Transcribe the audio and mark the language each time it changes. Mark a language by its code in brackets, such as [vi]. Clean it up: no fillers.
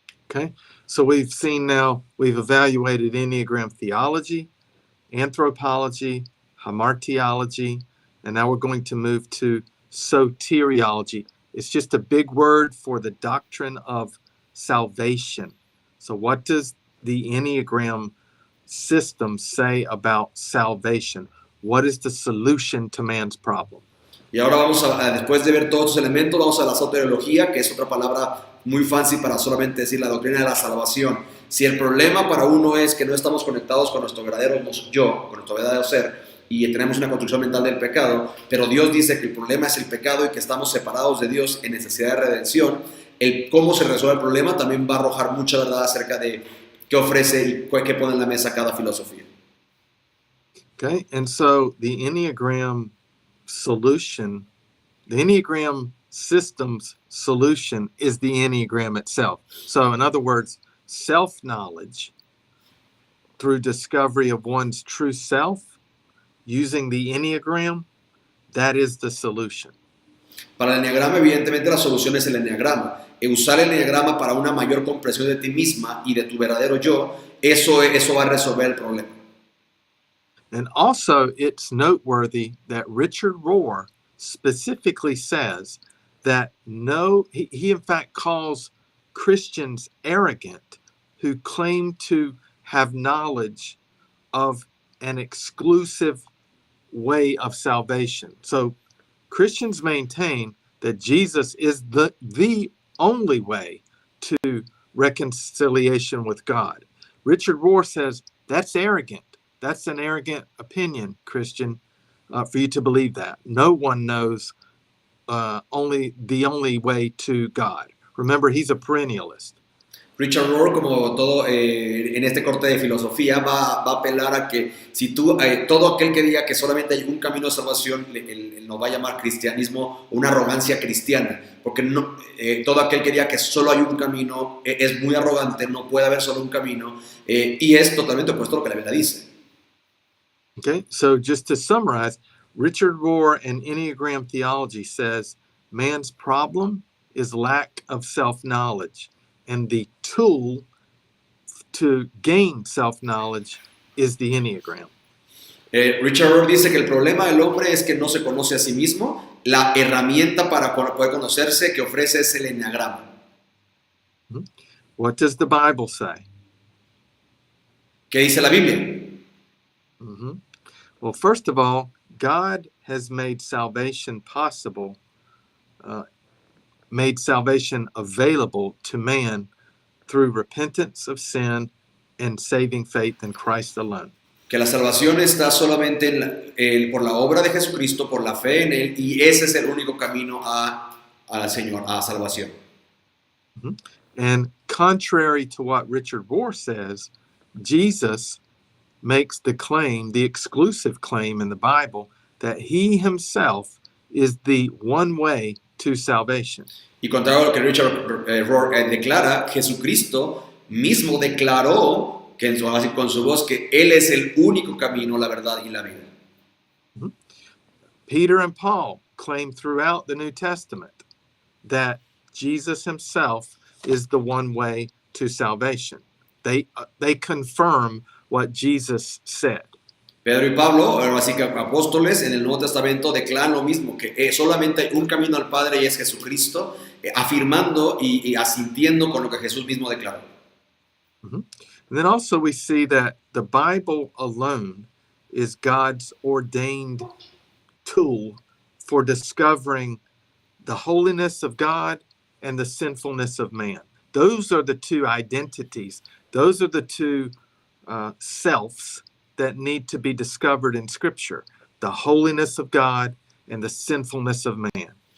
[en] Okay, so we've evaluated Enneagram theology, anthropology, hamartiology, and now we're going to move to soteriology. It's just a big word for the doctrine of salvation. So what does the Enneagram system say about salvation? What is the solution to man's problem? [es] Y ahora después de ver todos estos elementos, vamos a la soteriología, que es otra palabra muy fancy para solamente decir la doctrina de la salvación. Si el problema para uno es que no estamos conectados con nuestro verdadero yo, con nuestro verdadero ser, y tenemos una construcción mental del pecado, pero Dios dice que el problema es el pecado y que estamos separados de Dios en necesidad de redención, cómo se resuelve el problema también va a arrojar mucha verdad acerca de qué ofrece y qué pone en la mesa cada filosofía. [en] Okay, and so the Enneagram solution, the Enneagram system's solution is the Enneagram itself. So in other words, self-knowledge through discovery of one's true self using the Enneagram, that is the solution. [es] Para el enneagrama, evidentemente, la solución es el enneagrama. Usar el enneagrama para una mayor comprensión de ti misma y de tu verdadero yo, eso va a resolver el problema. [en] And also, it's noteworthy that Richard Rohr specifically says that he in fact calls Christians arrogant who claim to have knowledge of an exclusive way of salvation. So Christians maintain that Jesus is the only way to reconciliation with God. Richard Rohr says that's arrogant. That's an arrogant opinion, Christian, for you to believe that. No one knows the only way to God. Remember, he's a perennialist. [es] Richard Rohr, como todo en este corte de filosofía, va a apelar a que si todo aquel que diga que solamente hay un camino de salvación, él nos va a llamar cristianismo una arrogancia cristiana, porque todo aquel que diga que solo hay un camino es muy arrogante, no puede haber solo un camino, y es totalmente opuesto a lo que la Biblia dice. [en] Okay, so just to summarize, Richard Rohr and Enneagram theology says man's problem is lack of self-knowledge, and the tool to gain self-knowledge is the Enneagram. [es] Richard Rohr dice que el problema del hombre es que no se conoce a sí mismo. La herramienta para poder conocerse que ofrece es el enneagrama. [en] What does the Bible say? [es] ¿Qué dice la Biblia? [en] Well, first of all, God has made salvation possible, made salvation available to man through repentance of sin and saving faith in Christ alone. [es] Que la salvación está solamente por la obra de Jesucristo, por la fe en Él, y ese es el único camino al Señor, a salvación. [en] And contrary to what Richard Rohr says, Jesus makes the exclusive claim in the Bible that he himself is the one way to salvation. [es] Y contrario a lo que Richard Rohr declara, Jesucristo mismo declaró con su voz que Él es el único camino, la verdad y la vida. [en] Peter and Paul claim throughout the New Testament that Jesus himself is the one way to salvation. They confirm what Jesus said. [es] Pedro y Pablo, así que apóstoles en el Nuevo Testamento declaran lo mismo, que solamente hay un camino al Padre y es Jesucristo, afirmando y asintiendo con lo que Jesús mismo declaró. [en] And then also we see that the Bible alone is God's ordained tool for discovering the holiness of God and the sinfulness of man. Those are the two identities. Those are the two selves that need to be discovered in Scripture, the holiness of God and the sinfulness of man.